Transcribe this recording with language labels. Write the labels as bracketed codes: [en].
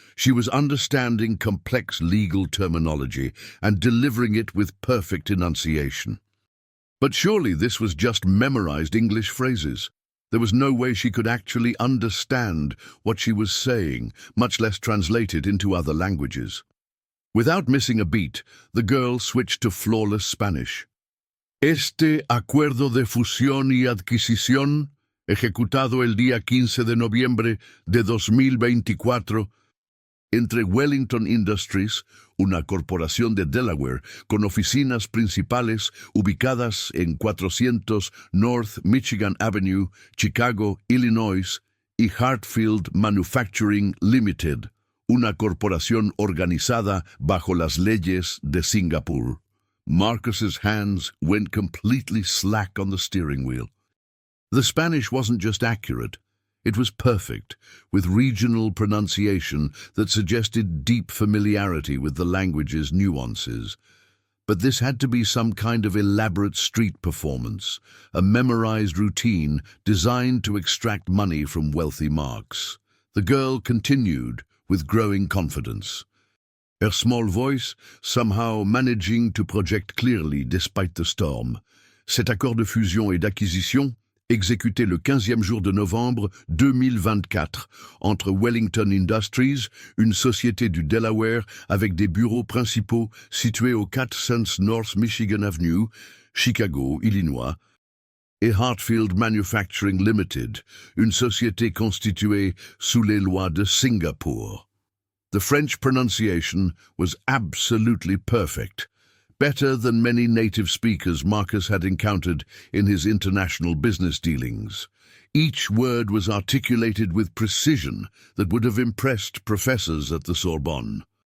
[en] She was understanding complex legal terminology and delivering it with perfect enunciation. But surely this was just memorized English phrases. There was no way she could actually understand what she was saying, much less translate it into other languages. Without missing a beat, the girl switched to flawless Spanish. [es] "Este acuerdo de fusión y adquisición, ejecutado el día 15 de noviembre de 2024, entre Wellington Industries, una corporación de Delaware con oficinas principales ubicadas en 400 North Michigan Avenue, Chicago, Illinois, y Hartfield Manufacturing Limited, una corporación organizada bajo las leyes de Singapur." [en] Marcus's hands went completely slack on the steering wheel. The Spanish wasn't just accurate, it was perfect, with regional pronunciation that suggested deep familiarity with the language's nuances. But this had to be some kind of elaborate street performance, a memorized routine designed to extract money from wealthy marks. The girl continued with growing confidence, her small voice somehow managing to project clearly despite the storm. [fr] "Cet accord de fusion et d'acquisition, exécuté le 15e jour de novembre 2024 entre Wellington Industries, une société du Delaware avec des bureaux principaux situés au 400 North Michigan Avenue, Chicago, Illinois, et Hartfield Manufacturing Limited, une société constituée sous les lois de Singapour. [en] The French pronunciation was absolutely perfect, better than many native speakers Marcus had encountered in his international business dealings. Each word was articulated with precision that would have impressed professors at the Sorbonne.